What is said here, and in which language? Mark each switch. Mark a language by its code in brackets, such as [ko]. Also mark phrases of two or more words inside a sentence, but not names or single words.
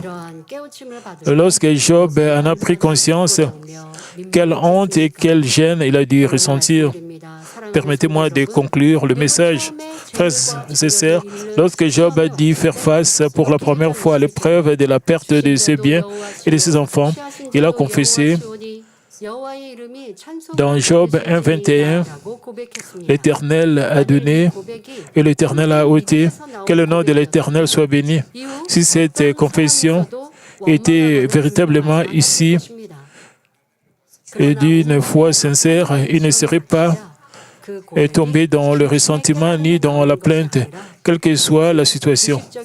[fr] Lorsque Job en a pris conscience, quelle honte et quelle gêne il a dû ressentir. Permettez-moi de conclure le message. Frères et sœurs, lorsque Job a dû faire face pour la première fois à l'épreuve de la perte de ses biens et de ses enfants, il a confessé [ko] 여호와의 이름이 [fr] Dans Job 1:21, [ko] 찬송받으시니라고 고백했습니다. [fr] l'Éternel a donné et l'Éternel a ôté. Que le nom de l'Éternel soit béni. Si cette confession était véritablement ici et d'une foi sincère, il ne serait pas tombé dans le ressentiment ni dans la plainte, quelle que soit la situation.